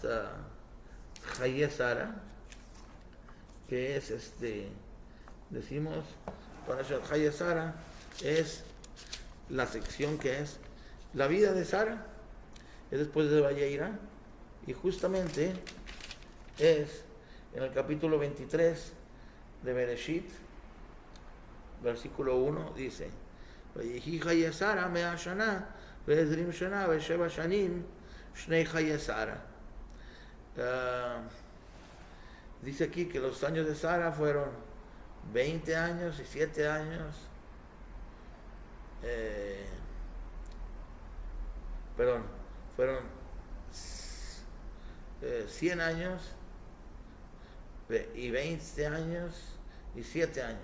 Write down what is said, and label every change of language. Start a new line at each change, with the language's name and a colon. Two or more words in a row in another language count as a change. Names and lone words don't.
Spanish: Haye Sara, que es decimos, Parashat Haye Sara es la sección que es la vida de Sara, es después de Valleira, y justamente es en el capítulo 23 de Bereshit, versículo 1, dice:
Hebrew: ויהי חיי שרה 100 שנה ו20 שנה ו7 שנים שני חיי שרה.
Spanish: Dice aquí que los años de Sara fueron 20 años y 7 años, fueron 100 años y 20 años y 7 años.